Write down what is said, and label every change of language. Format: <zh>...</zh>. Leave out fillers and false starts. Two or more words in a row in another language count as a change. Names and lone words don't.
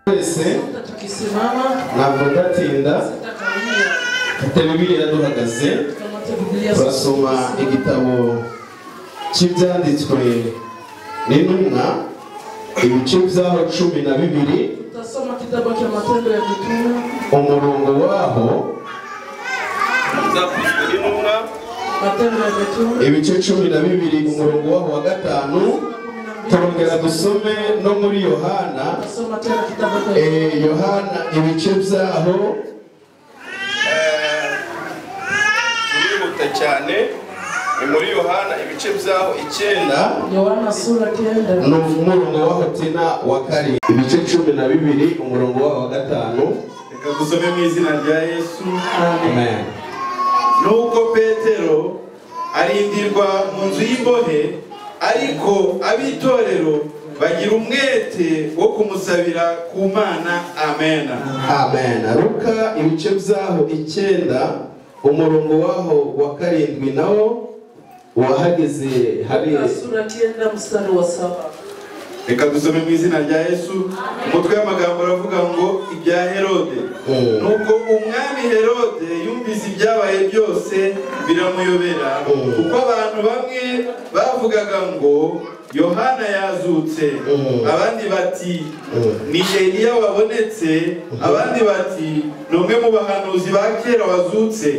<rw>twese ntabwo ndatinda mfite Bibiliya duhagaze turasoma igitabo cy'ibyanditswe n'intumwa ibice byaho 12</rw> <sw>tutasoma kitabu cha Matendo ya Mitume</sw> <rw>umurongo waho zakozwe n'intumwa</rw> <sw>Matendo ya Mitume</sw> <rw>ibice 12 umurongo waho wa 5 turongera dusome no muri Yohana</rw> <sw>tutasoma tena kitabu cha</sw> <rw>Yohana ibice byaho turihuta cyane muri Yohana ibice byaho 9</rw> <sw>Yohana sura 9</sw> <rw>no umurongo waho tena wa 2 ibice 12 umurongo waho wa 5 reka dusome mu izina rya Yesu amen. Nuko Petero arindirwa mu nzu y'imbohe ariko abitorero bagira umwete wo kumusabira ku Mana. Amen. Amen. Luka ibice byaho 9 umurongo waho wa 7 nawo wahageze hari</rw> <sw>sura 9 mstari wa 7.</sw> <rw>Reka dusome mu izina rya Yesu. Umutwe w'amagambo aravuga ngo ibya Herode. Nuko umwami Herode yumvise ibyabaye byose biramuyobera kuko abantu bamwe bavugaga ngo Yohana yazutse, abandi bati ni Eliya wabonetse, abandi bati nomwe mu bahanuzi ba kera wazutse.</rw>